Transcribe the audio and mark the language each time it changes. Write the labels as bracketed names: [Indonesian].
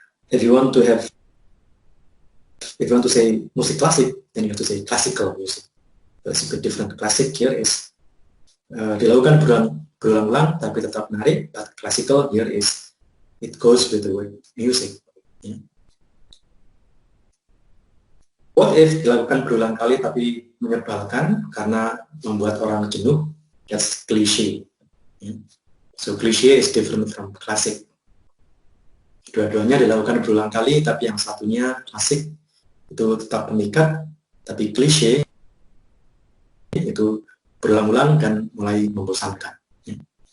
[English] If you want to say musik klasik, then you have to say classical music. That's a bit different. Classic here is [Indonesian] dilakukan berulang-ulang tapi tetap menarik. [English] But classical here is it goes with the word music. Yeah. What if [Indonesian] dilakukan berulang kali tapi menyebalkan karena membuat orang jenuh? [English] That's cliche. Yeah. So cliche is different from classic. [Indonesian] Dua-duanya dilakukan berulang kali, tapi yang satunya klasik itu tetap memikat, tapi cliche itu berulang-ulang dan mulai membosankan. Yeah.